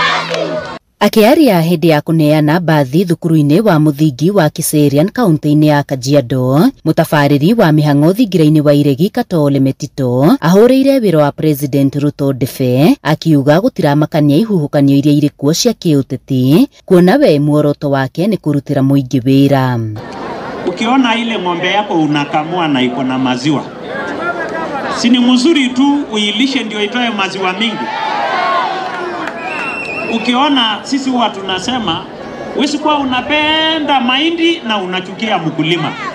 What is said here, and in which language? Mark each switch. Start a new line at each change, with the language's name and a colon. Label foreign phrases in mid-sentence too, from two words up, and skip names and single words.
Kikuyu: Akiaria hindi ya kuneana bathi thukuru-ini wa muthingi wa Kiserian kaunti-ini ya Kajiado, mutafariri wa mihango thingira-ini wa Iregi Katole Metito ahuriire wira wa President Ruto Ndebe akiuga gutiramakania ihuhukanio iria iri kuo cia kiuteti, kuona we muoroto wake ni kurutira muingi wira.
Swahili: Ukiona ile ng'ombe yako unakamua na iko na maziwa, si ni mzuri tu uilishe ndio itoe maziwa mingi? Ukiona sisi huwa tunasema wewe kwa unapenda mahindi na unachukia mkulima.